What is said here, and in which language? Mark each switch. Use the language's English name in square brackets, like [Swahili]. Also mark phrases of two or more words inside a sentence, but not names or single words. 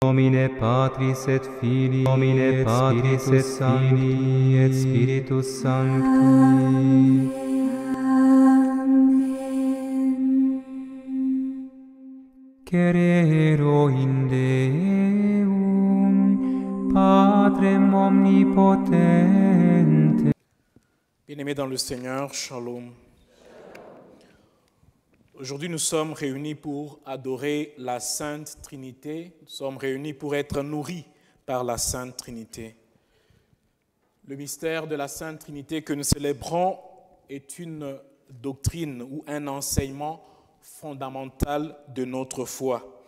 [Latin] Nomine Patris et Filii, Nomine Patris et Filii et Spiritus Sancti. Cerero in Deum, Patrem omnipotente. [French] Bien-aimés dans le Seigneur, Shalom. Aujourd'hui, nous sommes réunis pour adorer la Sainte Trinité. Nous sommes réunis pour être nourris par la Sainte Trinité. Le mystère de la Sainte Trinité que nous célébrons est une doctrine ou un enseignement fondamental de notre foi.